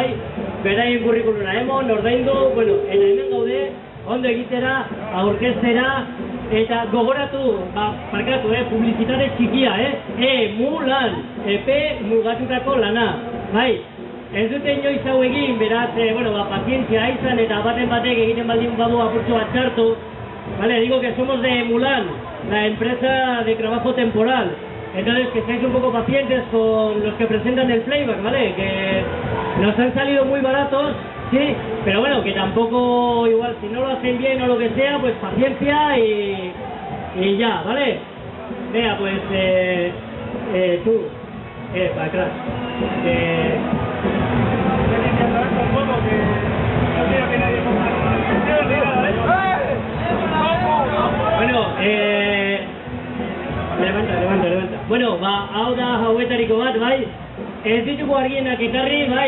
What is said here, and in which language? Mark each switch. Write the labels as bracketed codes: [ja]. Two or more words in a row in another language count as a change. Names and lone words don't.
[eu] Beraien kurrikuluna emon, ordaindu, eta hemen gaude ondo egitera, aurkeztera eta gogoratu, parkatu, publizitate txikia, Mulan, epe mugatutako lana, bai? Ez dute inoiz hau egin, beraz, pazientzia izan eta baten batek egiten baldin badu apurtzu bat txartu. [es] Vale, digo que somos de Mulan, la empresa de trabajo temporal. Entonces, que seáis un poco pacientes con los que presentan el playback, ¿vale? Que nos han salido muy baratos, sí, pero bueno, que tampoco, igual, si no lo hacen bien o lo que sea, pues paciencia y ya, ¿vale? Venga, pues, tú, para atrás. Bueno, levanta. [eu] Bueno, hau da hauetariko bat, bai? Ez ditugu argienak ekarri, bai?